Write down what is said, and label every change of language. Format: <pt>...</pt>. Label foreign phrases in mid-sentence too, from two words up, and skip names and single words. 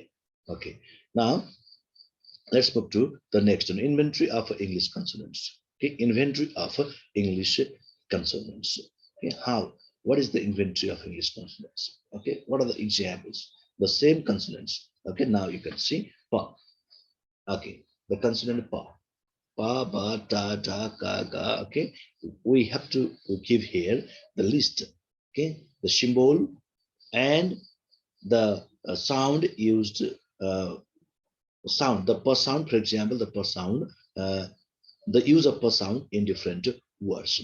<en>Okay, now let's move to the next one, inventory of English consonants. Okay, inventory of English consonants. Okay, how? What is the inventory of English consonants? Okay, what are the examples? The same consonants. Okay, now you can see pa. Okay, the consonant pa. Pa, ba, ta, ta, ka, ga. Okay, we have to give here the list. Okay, the symbol and the sound used sound, the per sound, for example, the per sound, the use of per sound in different words.</en>